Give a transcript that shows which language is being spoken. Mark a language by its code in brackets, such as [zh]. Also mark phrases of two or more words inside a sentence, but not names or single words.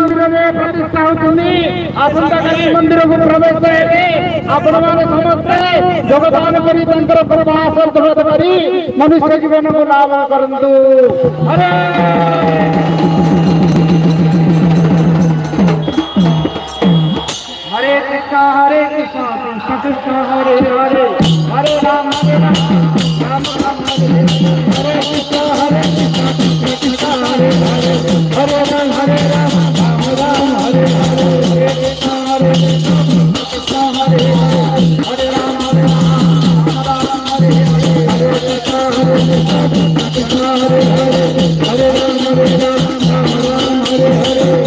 [or] ମାନନୀୟ ପ୍ରତିଷ୍ଠା ହେଉଛନ୍ତି ଆସନ୍ତାକାଲି ମନ୍ଦିରକୁ ପ୍ରବେଶ କରିବେ। ଆପଣମାନେ ସମସ୍ତେ ଯୋଗଦାନ କରି ତାଙ୍କର ପ୍ରବାସ କରି ମନୁଷ୍ୟ ଜୀବନକୁ ଲାଭ କରନ୍ତୁ। [sa] ହରେ हरे कृष्ण कृष्ण कृष्ण हरे हरे हरे राम राम राम हरे हरे कृष्ण कृष्ण कृष्ण हरे हरे हरे राम राम राम हरे हरे हरे कृष्ण कृष्ण हरे हरे हरे राम राम हरे हरे हरे कृष्ण कृष्ण हरे हरे हरे राम राम हरे हरे